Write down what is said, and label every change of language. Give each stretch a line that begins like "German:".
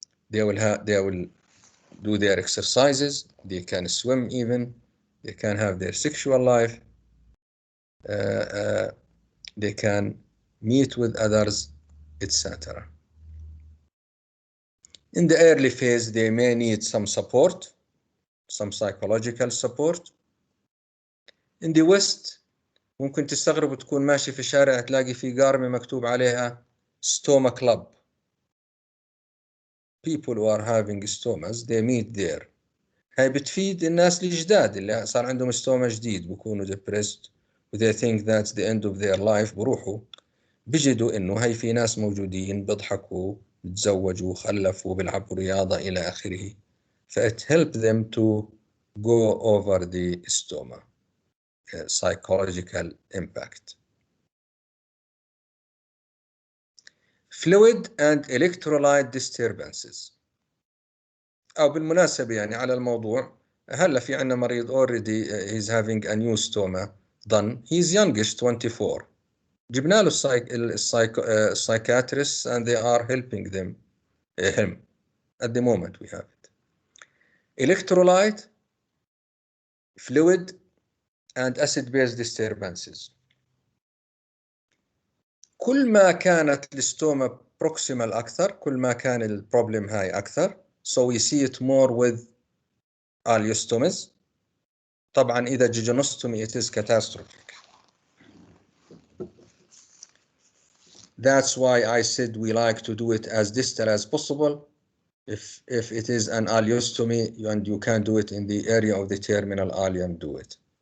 English: They will do their exercises, they can swim even, they can have their sexual life, they can meet with others, etc. In the early phase, they may need some support, some psychological support. In the West,
Arabic: ممكن تستغرب وتكون ماشي في الشارع تلاقي في قارمة مكتوب عليها stoma club.
English: People who are having stomas, they meet there.
Arabic: هاي بتفيد الناس الجداد اللي صار عندهم ستوما جديد بيكونوا
English: depressed they think that's the end of their life
Arabic: بروحوا بيجدوا انه هاي في ناس موجودين بيضحكوا بتزوجوا خلفوا بيلعبوا رياضة الى اخره ف
English: it help them to go over the stoma psychological impact. Fluid and electrolyte disturbances.
Arabic: أو بالمناسبة يعني على الموضوع هلا في عنا مريض
English: already he's having a new stoma done he's youngish 24
Arabic: جبنا له
English: psychiatrists and they are helping him at the moment we have it. Electrolyte, fluid and acid-base disturbances.
Arabic: كل ما كانت الستوما proximal أكثر كل ما كان البروبلم هاي أكثر
English: so we see it more with aliostomies.
Arabic: طبعا إذا
English: jejunostomy it is catastrophic. That's why I said we like to do it as distal as possible. If it is an aliostomy and you can do it in the area of the terminal ileum, do it.